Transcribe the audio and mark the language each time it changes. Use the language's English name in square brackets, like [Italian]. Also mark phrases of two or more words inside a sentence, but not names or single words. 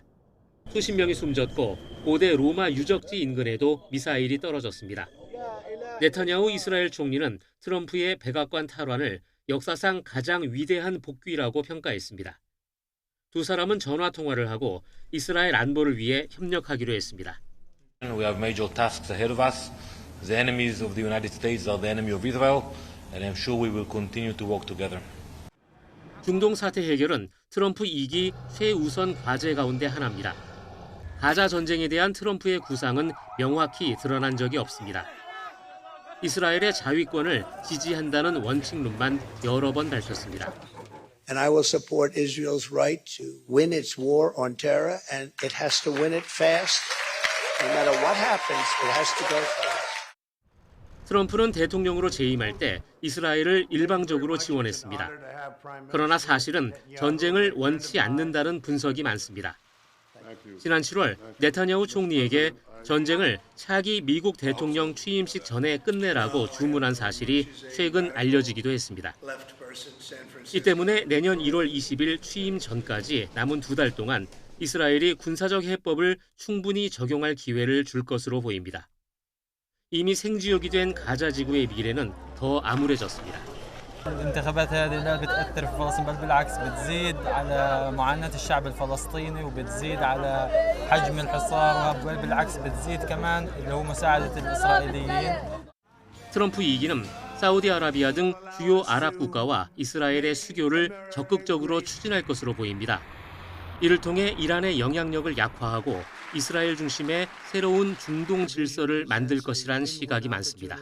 [Korean] 수십 명이 숨졌고 고대 로마 유적지 인근에도 미사일이 떨어졌습니다. 네타냐후 이스라엘 총리는 트럼프의 백악관 탈환을 역사상 가장 위대한 복귀라고 평가했습니다. 두 사람은 전화 통화를 하고 이스라엘 안보를 위해 협력하기로 했습니다. [English] We have major tasks ahead of us. The enemies of the United States are the enemy of Israel, and I'm sure we will continue to work together. [Korean] 중동 사태 해결은 트럼프 2기 최우선 과제 가운데 하나입니다. 가자 전쟁에 대한 트럼프의 구상은 명확히 드러난 적이 없습니다. 이스라엘의 자위권을 지지한다는 원칙론만 여러 번 밝혔습니다. [English] And I will support Israel's right to win its war on terror, and it has to win it fast. No matter what happens, it has to go fast. [Korean] 트럼프는 대통령으로 재임할 때 이스라엘을 일방적으로 지원했습니다. 그러나 사실은 전쟁을 원치 않는다는 분석이 많습니다. 지난 7월 네타냐후 총리에게 전쟁을 차기 미국 대통령 취임식 전에 끝내라고 주문한 사실이 최근 알려지기도 했습니다. 이 때문에 내년 1월 20일 취임 전까지 남은 2달 동안 이스라엘이 군사적 해법을 충분히 적용할 기회를 줄 것으로 보입니다. 이미 생지옥이 된 가자 지구의 미래는 더 암울해졌습니다. [Arabic] الانتخابات هذه لا بتأثر في فلسطين بل بالعكس بتزيد على معاناة الشعب الفلسطيني وبتزيد على حجم الحصار بل بالعكس بتزيد كمان اللي هو مساعدة الإسرائيليين. [Korean] 트럼프 2기는 사우디아라비아 등 주요 아랍 국가와 이스라엘의 수교를 적극적으로 추진할 것으로 보입니다. 이를 통해 이란의 영향력을 약화하고 이스라엘 중심의 새로운 중동 질서를 만들 것이란 시각이 많습니다.